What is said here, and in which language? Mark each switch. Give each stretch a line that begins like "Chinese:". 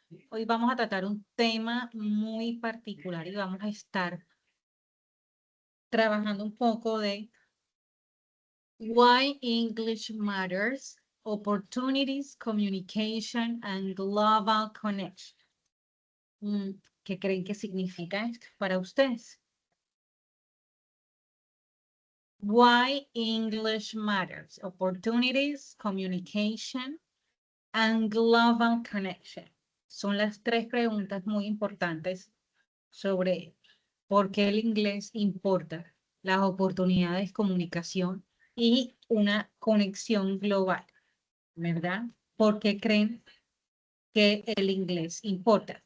Spanish: Hoy vamos a tratar un tema muy particular y vamos a estar trabajando un poco de
English: Why English Matters, Opportunities, Communication and Global Connection.
Spanish: ¿Qué creen que significa esto para ustedes?
English: Why English Matters, Opportunities, Communication and Global Connection.
Spanish: Son las tres preguntas muy importantes sobre por qué el inglés importa, las oportunidades de comunicación y una conexión global, ¿verdad? ¿Por qué creen que el inglés importa?